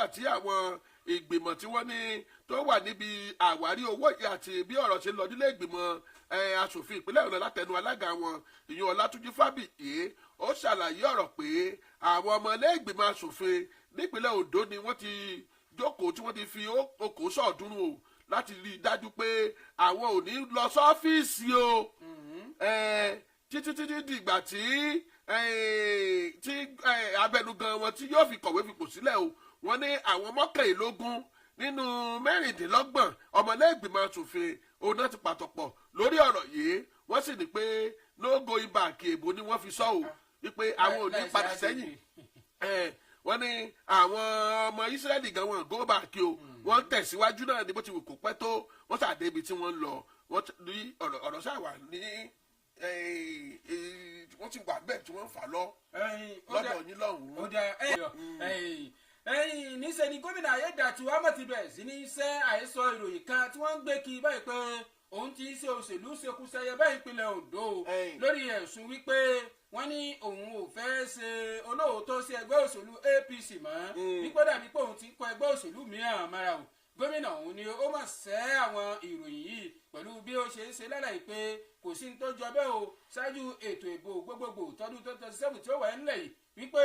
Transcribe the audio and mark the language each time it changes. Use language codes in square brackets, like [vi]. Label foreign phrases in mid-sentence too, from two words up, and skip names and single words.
[yo] tí àwọn ìgbìmọ̀ tí wọ́n ní tó wà níbi àwárí owó yìí àti bí ọ̀rọ̀ ṣe lọ nílé ìgbìmọ̀ asòfin ìpínlẹ̀ Ọ̀yọ́ látẹnu alága wọn ìyẹn Ọlátúnjí Fábíyì ó ṣàlàyé ọ̀rọ̀ pé àwọn ọmọ ilé ìgbìmọ̀ asòfin nípínlẹ̀ Ondo ni wọ́n ti jókòó tí wọ́n ti fi okòó sọ̀ọ́dúnrún o láti rí i dájú pé àwọn ò ní lọ sọ́fíìsì o títí dìgbà tí abẹnugan wọn tí yóò fi kọ̀wé fipò sílẹ̀ o wọ́n ní àwọn 11 nínú mẹ́rìndínlọ́gbọ̀n ọmọlẹ́gbìmọ̀ asòfin òun náà ti pàtọ́pọ̀ lórí ọ̀rọ̀ yìí wọ́n sì ní pé [en] no going back [yo] èbó ni wọ́n fi sọ ò wípé àwọn ò ní padà sẹ́yìn wọ́n ní àwọn ọmọ Ísírẹ́lì gan wọn [en] go back [yo] o wọ́n tẹ̀síwájú náà ní bó ti wù kó pẹ́ tó wọ́n sàdé ibi tí wọ́n ń lọ wọ́n ní ọ̀rọ̀ ṣàwà ní wọ́n ti wà bẹ́ẹ̀ tí wọ́n fà lọ lọ́dọ̀ yín lọ́hùn-ún. níṣẹ́ ni gómìnà Ayédàtiwa Ahmed ti bẹ̀rẹ̀ sí ní iṣẹ́ àhesọ ìròyìn kan tí wọ́n ń gbé kiri báyìí pé òun ti ṣe òṣèlú ṣekúṣẹyẹ báyìí ìpínlẹ̀ Ondo lórí ẹ̀sùn wípé wọ́n ní òun ò fẹ́ ṣe olóòótọ́ sí ẹgbẹ́ òṣèlú APC mọ́ wípé dàbí pé òun ti kọ ẹgbẹ́ òṣèlú mìíràn mọ́ra o gómìnà òun ni ó mọ̀ sẹ́ àwọn ìròyìn yìí pẹ̀lú bí ó ṣe ń ṣe lálàyé pé kò sí ní tó jọ bẹ́ẹ̀ o ṣáájú ètò ìbò gbogbogbò tọdún 2027 tí ó wà nílẹ̀ yìí wípé